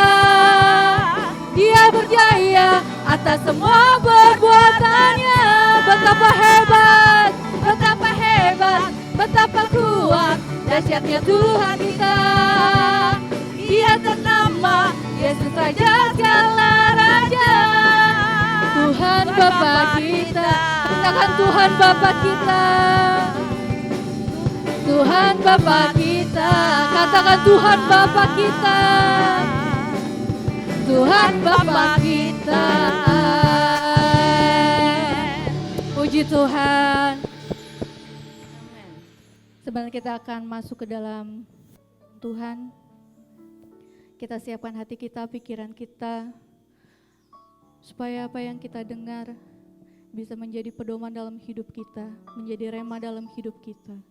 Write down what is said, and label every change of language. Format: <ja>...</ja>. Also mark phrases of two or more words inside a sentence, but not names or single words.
<id>Dia berjaya atas semua perbuatannya. Betapa hebat, betapa hebat, betapa kuat, dahsyatnya Tuhan kita. Dia ternama Yesus Raja segala raja, Tuhan Bapa kita. Katakan Tuhan Bapa kita, Tuhan Bapa kita. Katakan Tuhan Bapa kita, Tuhan Bapa kita. Puji Tuhan. Sebenarnya kita akan masuk ke dalam Tuhan. Kita siapkan hati kita, pikiran kita, supaya apa yang kita dengar bisa menjadi pedoman dalam hidup kita, menjadi rema dalam hidup kita.</id>